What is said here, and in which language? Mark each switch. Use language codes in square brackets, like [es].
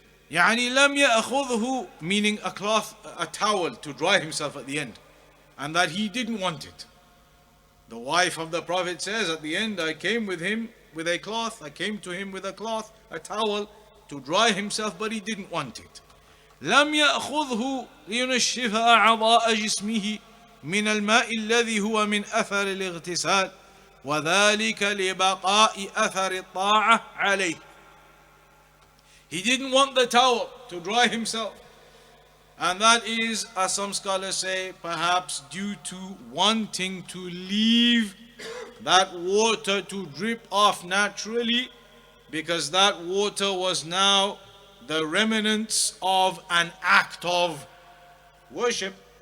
[ar] يعني لم يأخذه, [en] meaning a cloth, a towel to dry himself at the end, and that he didn't want it. The wife of the Prophet says at the end, I came with him with a cloth, I came to him with a cloth, a towel to dry himself, but he didn't want it. [ar] لم يأخذه لينشف أعضاء جسمه من الماء الذي هو من أثر الاغتسال وذلك لبقاء أثر الطاعة عليه. [en] He didn't want the towel to dry himself, and that is, as some scholars say, perhaps due to wanting to leave that water to drip off naturally, because that water was now the remnants of an act of worship.